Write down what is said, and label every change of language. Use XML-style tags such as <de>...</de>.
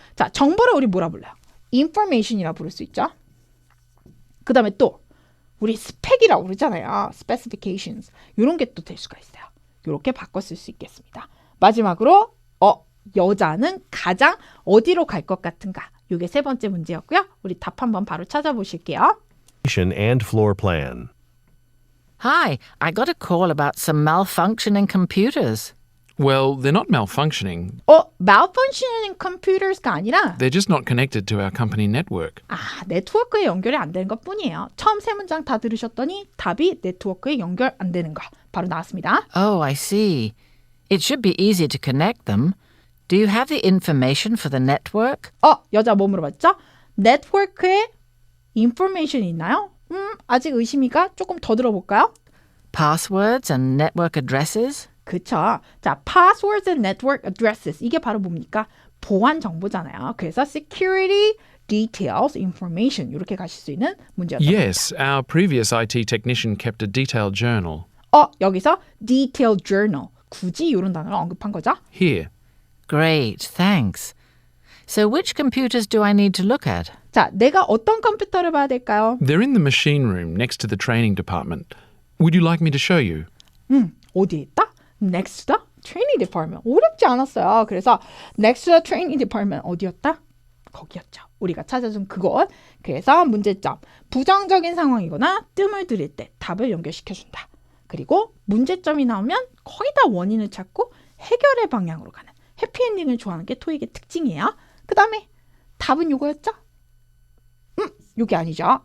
<ko>자, 정보를 우리 뭐라 불러요? information이라 부를 수 있죠. 그 다음에 또 우리 스펙이라고 그러잖아요.</ko> <en>specifications.</en> <ko>이런 게 또 될 수가 있어요. 이렇게 바꿔 쓸 수 있겠습니다. 마지막으로 여자는 가장 어디로 갈 것 같은가? 이게 세 번째 문제였고요. 우리 답 한번 바로 찾아보실게요.</ko> <en>And floor plan. Hi, I got a call about some malfunctioning computers. Well, they're not malfunctioning. malfunctioning computers가</en> <ko>아니라</ko> <en>They're just not connected to our company network.</en> <ko>네트워크에 연결이 안 되는 것 뿐이에요. 처음 세 문장 다 들으셨더니 답이 네트워크에 연결 안 되는 거 바로 나왔습니다.</ko> <en>Oh, I see. It should be easy to connect them. Do you have the information for the network?</en> <ko>여자 뭐 물어봤죠? 네트워크에 information이 있나요? 아직 의심이가 조금 더 들어볼까요?</ko> <en>Passwords and network addresses?</en> <ko>그쵸.</ko> <en>자, passwords and network addresses.</en> <ko>이게 바로 뭡니까? 보안 정보잖아요. 그래서</ko> <en>security details information</en> <ko>이렇게 가실 수 있는 문제였던</ko> <en>Yes, our previous IT technician kept a detailed journal. 여기서 detailed journal.</en> <ko>굳이 이런 단어를 언급한 거죠?</ko> <en>Here. Great, thanks. So which computers do I need to look at?</en> <ko>자, 내가 어떤 컴퓨터를 봐야 될까요?</ko> <en>They're in the machine room next to the training department. Would you like me to show you?</en> <ko>어디에 있다?</ko> <en>Next to the training department.</en> <ko>어렵지 않았어요. 그래서</ko> <en>next to the training department</en> <ko>어디였다? 거기였죠. 우리가 찾아준 그곳. 그래서 문제점. 부정적인 상황이거나 뜸을 들일 때 답을 연결시켜준다. 그리고 문제점이 나오면 거의 다 원인을 찾고 해결의 방향으로 가는 해피엔딩을 좋아하는 게 토익의 특징이에요. 그 다음에 답은 이거였죠? 이게 아니죠.</ko>